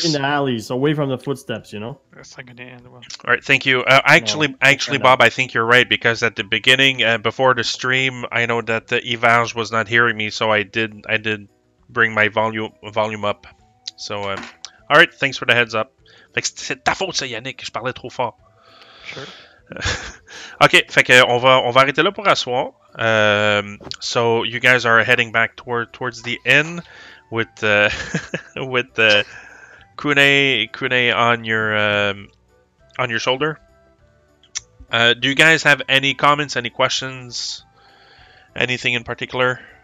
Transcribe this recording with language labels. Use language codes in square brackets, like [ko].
[en] taking the alleys away from the footsteps, you know. That's not gonna end well. Alright, thank you. Actually, No. Bob, I think you're right, because at the beginning, before the stream, I know that Yvange was not hearing me, so I did bring my volume up. So, alright, thanks for the heads up. [fr] Fait que c'est ta faute, ça, Yannick, je parlais trop fort. [en] Sure. [fr] Ok, fait que on va arrêter là pour asseoir. [en] So you guys are heading back towards the inn with with Kune on your shoulder. Do you guys have any comments, any questions, anything in particular?